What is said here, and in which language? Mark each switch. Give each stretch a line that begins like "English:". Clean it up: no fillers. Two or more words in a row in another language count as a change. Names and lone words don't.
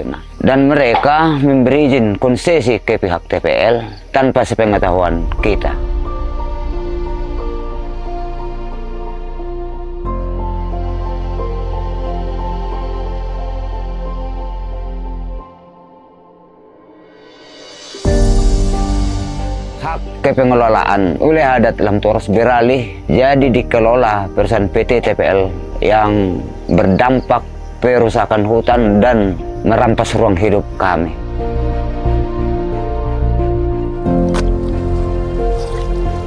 Indonesian: Nah, dan mereka memberi izin konsesi ke pihak TPL tanpa sepengetahuan kita. Hak kepengelolaan wilayah adat Lam Toras beralih jadi dikelola perusahaan PT TPL yang berdampak perusakan hutan dan merampas ruang hidup kami.